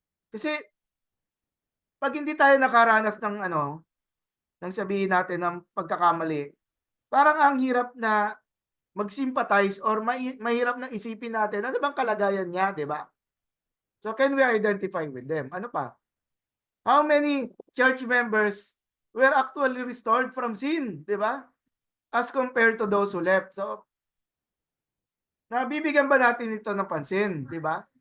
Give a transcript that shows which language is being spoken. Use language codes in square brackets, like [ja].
[tl] Kasi pag hindi tayo nakaranas ng nang sabihin natin ng pagkakamali, parang ang hirap na mag-sympathize or mahirap na isipin natin ano bang kalagayan niya, di ba? [en] So can we identify with them? [tl] Ano pa? [en] How many church members were actually restored from sin, [tl] di ba? [en] As compared to those who left. [tl] So, nabibigyan ba natin ito ng pansin, di ba?